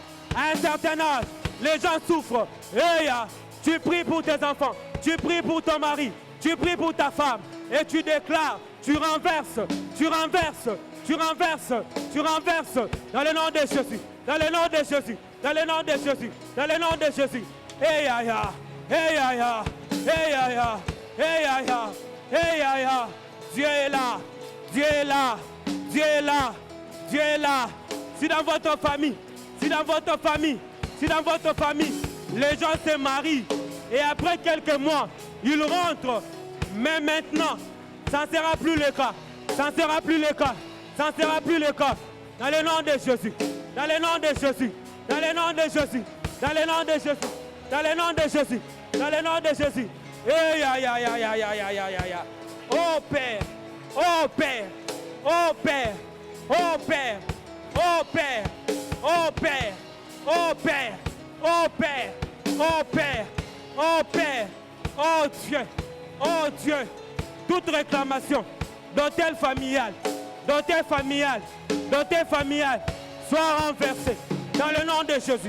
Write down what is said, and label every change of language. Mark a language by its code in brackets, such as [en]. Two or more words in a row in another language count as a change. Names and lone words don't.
[fr] À un certain âge, les gens souffrent. Et tu pries pour tes enfants, tu pries pour ton mari, tu pries pour ta femme et tu déclares, tu renverses, tu renverses, tu renverses, tu renverses dans le nom de Jésus, dans le nom de Jésus, dans le nom de Jésus, dans le nom de Jésus. Hey ya, hey ya, hey ya, hey ya, hey ya. Dieu est là, Dieu est là, Dieu est là, Dieu est là. Si dans votre famille, si dans votre famille, si dans votre famille, les gens se marient et après quelques mois, ils rentrent, mais maintenant, ça ne sera plus le cas. Ça ne sera plus le cas. Ça ne sera plus le cas. Dans le nom de Jésus. Dans le nom de Jésus. Dans le nom de Jésus. Dans le nom de Jésus. Dans le nom de Jésus. Dans le nom de Jésus. Eh ya ya ya ya ya ya ya ya. Oh Père. Oh Père. Oh Père. Oh Père. Oh Père. Oh Père. Oh Père. Oh Père. Oh Père. Oh Père. Oh Dieu. Oh Dieu. Toute réclamation d'hôtel familial, d'hôtel familial, d'hôtel familial, soit renversée dans le nom de Jésus.